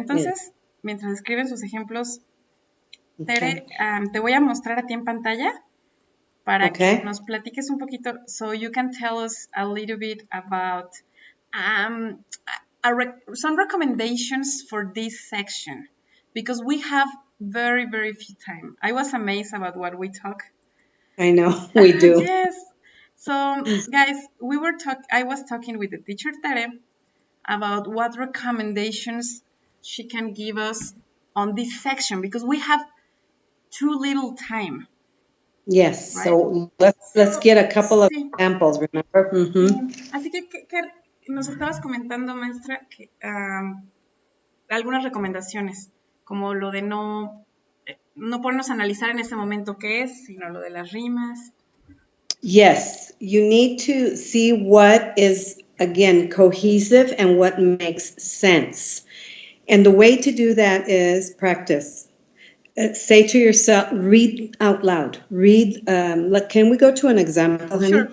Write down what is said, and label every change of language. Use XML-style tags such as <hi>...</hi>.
<es>entonces, mientras escriben sus ejemplos, Tere,</es> <en>Okay.</en> <es>te voy a mostrar a ti en pantalla para que</es> <en>Okay.</en> <es>nos platiques un poquito,</es> <en>so you can tell us a little bit about some recommendations for this section, because we have very, very few time. I was amazed about what we talk. I know, we do. Yes. So, guys, I was talking with the teacher Tere about what recommendations she can give us on this section, because we have too little time. Yes, Right? so let's get a couple of</en> <es>Sí.</es> <en>examples, remember?</en> <es>Así que nos estabas comentando, maestra, que algunas recomendaciones, como lo de no ponernos a analizar en ese momento qué es, sino lo de las rimas.</es> <en>Yes, you need to see what is, again, cohesive and what makes sense. And the way to do that is practice. Say to yourself, read out loud. Read, can we go to an example, honey?</en>